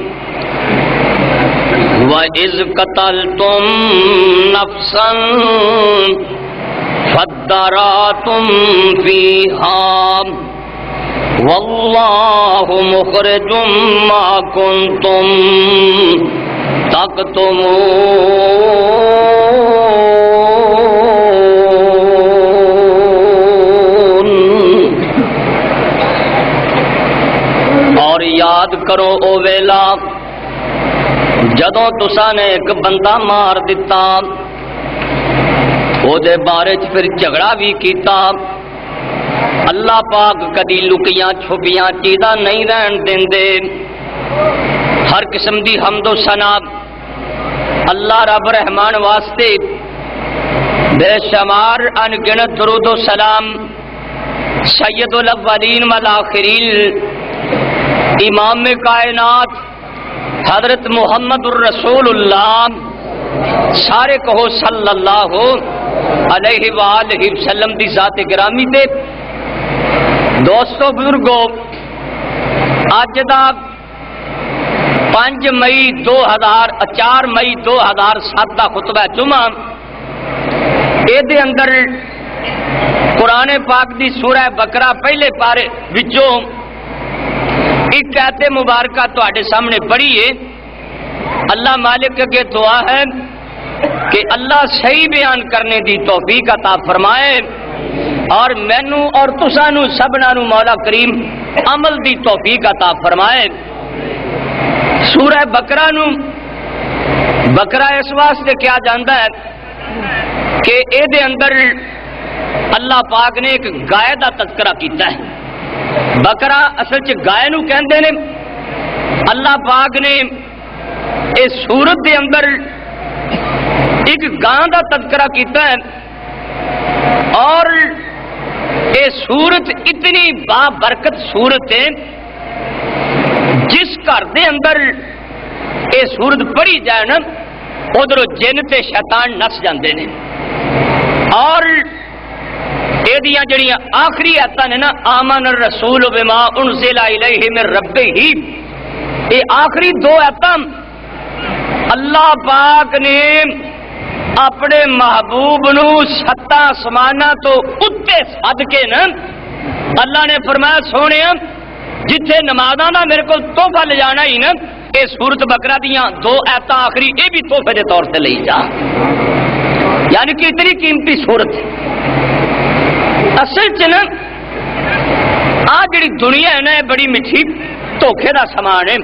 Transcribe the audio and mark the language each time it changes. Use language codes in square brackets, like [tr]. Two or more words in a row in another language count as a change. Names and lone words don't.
[ar] وَإِذْ قَتَلْتُمْ نَفْسًا فَادَّارَأْتُمْ فِيهَا وَاللَّهُ مُخْرِجٌ مَا كُنْتُمْ تَكْتُمُونَ۔ [pa] اور یاد کرو او ویلا جدوں تساں نے ایک بندہ مار دتا، او دے بارے چ پھر جھگڑا بھی کیتا۔ اللہ پاک کدی لکیاں چھپیاں چیزاں نہیں رہن دیندے۔ ہر قسم دی حمد و ثنا اللہ رب رحمان واسطے، بے شمار ان گنت درود و سلام [ar] سید الاولین والآخرین [pa] امام کائنات حضرت محمد الرسول اللہ، سارے کہو [ar] صلی اللہ علیہ وآلہ وسلم [pa] دی ذات گرامی تے۔ دوستو بزرگو، اج دا 4 مئی 2007 دا خطبہ جمعہ، اے دے اندر قرآن پاک دی سورہ بقرہ پہلے پارے وچوں ایک آیت مبارکہ تواڈے سامنے پڑھی ہے۔ اللہ مالک کے دعا ہے کہ اللہ صحیح بیان کرنے دی توفیق عطا فرمائے، اور مینوں اور تساں نوں سبنا نوں مولا کریم عمل دی توفیق عطا فرمائے۔ سورہ بقرہ نو بقرہ اس واسطے کیا جاندا ہے کہ اے دے اندر اللہ پاک نے ایک گائے دا تذکرہ کیتا ہے. بقرہ اصل چ گائے نو کہندے نے. اللہ پاک نے اس سورت دے اندر ایک گاں دا تذکرہ کیتا ہے اور یہ سورت اتنی بابرکت سورت ہے جس گھر دے اندر یہ سورت پڑھی جائے نا ادھر جن تے شیطان نس جاندے نے. اور یہ جڑیاں آخری آیتاں نے نا [ar] آمن الرسول بما انزل الیہ من ربہ، [pa] یہ آخری دو آیتاں اللہ پاک نے اپنے محبوب نو ستا آسماناں تو اتے سد کے نا اللہ نے فرمایا سونے جتھے نمازاں دا میرے کو تحفہ لے جانا ہی نا یہ سورت بقرہ دیاں دو آیتاں آخری یہ بھی تحفے دے طور سے لے جا. یعنی کہ اتنی قیمتی سورت ہے. اصل چ نا آ جڑی دنیا ہے نا بڑی میٹھی دھوکھے دا سامان ہے.